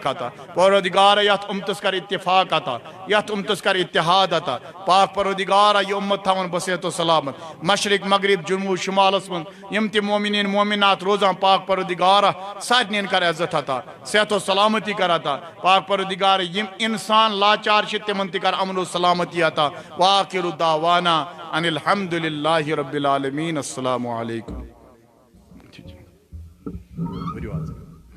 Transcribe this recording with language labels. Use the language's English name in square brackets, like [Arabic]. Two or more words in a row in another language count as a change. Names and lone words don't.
[Kashmiri] عطا پروردگار یت امتس کر اتفاق عطا یت امتس کر اتحاد عطا پاک پروردگار یہ امت تھون بصحت و سلامت مشرق مغرب جنوب شمالس من یم تہ مومنین مومنات روزان پاک پروردگار سارنین کر عزت عطا صحت و سلامتی کر عطا پاک پروردگار یم انسان لاچار چھ تمن تہ کر امن و سلامتی عطا [Arabic] واخر دعوانا ان الحمد للہ رب العالمین السلام علیکم